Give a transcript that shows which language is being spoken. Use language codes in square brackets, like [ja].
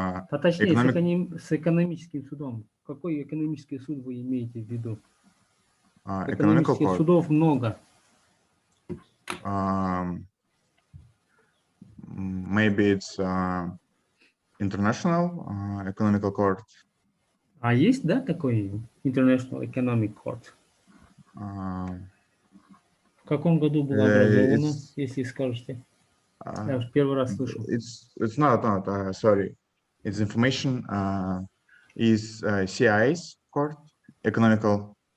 [ru] Точнее, с экономическим судом. Какой экономический суд вы имеете в виду? Экономических судов много. [en] Maybe it's International Economical Court. [ru] А есть, да, такой International Economic Court? В каком году было образовано, если скажете? Я уже первый раз слышу. [en] It's not, sorry. It's information is CIS Court, Economical.